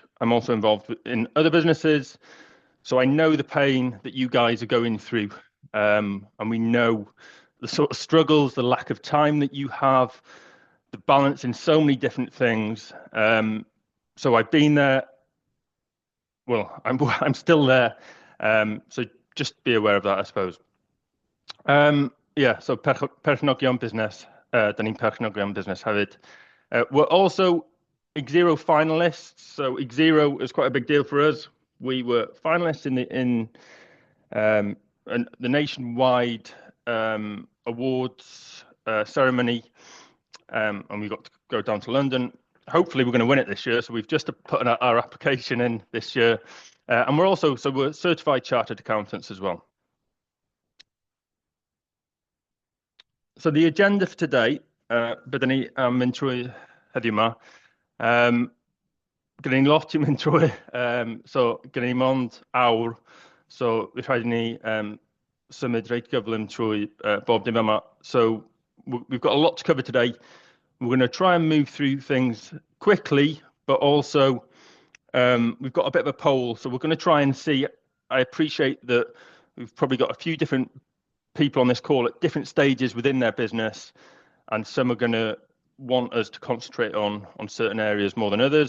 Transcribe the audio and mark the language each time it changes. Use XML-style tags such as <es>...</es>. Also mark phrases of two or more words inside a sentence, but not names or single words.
<en>I'm also involved in other businesses, so I know the pain that you guys are going through, and we know the sort of struggles, the lack of time that you have, the balance in so many different things. So I've been there. Well, I'm still there. So just be aware of that, I suppose.</en> <cy>So perchnogion business, da ni'n perchnogion business hefyd.</cy> <en>We're also Xero finalists, so Xero is quite a big deal for us. We were finalists in the nationwide awards ceremony, and we got to go down to London. Hopefully we're going to win it this year, so we've just put our application in this year. And we're certified chartered accountants as well. So the agenda for today,</en> <cy>byddwn ni mynd trwy heddiw yma. Gyda ni lot i mynd trwy, so gyda ni mond awr, so bydd rhaid i ni symud reit gyflym trwy bob dim yma.</cy> <en>So we've got a lot to cover today. We're going to try and move through things quickly, but also we've got a bit of a poll, so we're going to try and see I appreciate that we've probably got a few different people on this call at different stages within their business, and some are going to want us to concentrate on certain areas more than others.</en>